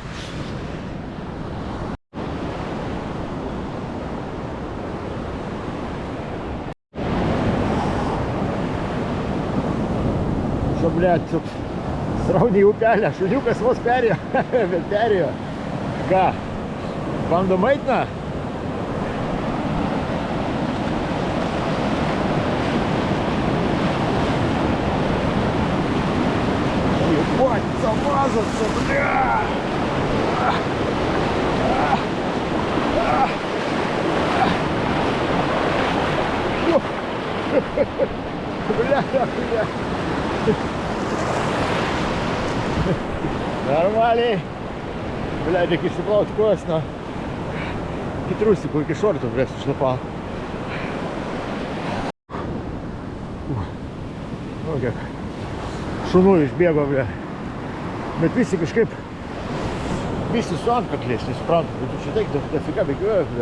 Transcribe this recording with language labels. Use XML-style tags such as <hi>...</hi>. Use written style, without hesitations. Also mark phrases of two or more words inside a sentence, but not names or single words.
<lt>Čia, blėt, srauniai upelė, šuniukas vos perėjo, bet perėjo. Ką, bandom eit, na?</lt> <ru>Ебать, замазаться, бля! Бля. Нормально. Бля,</ru> <lt>reikia išsiplauti kojas, na. Iki trustikų, iki šortų, bля, sušlapau. Nu, kiek šunų išbėgo, ble. Bet visi kažkaip, visi su antkakliais, nesuprantu, bet tu čia taik dafika bėgioja, ble.</lt>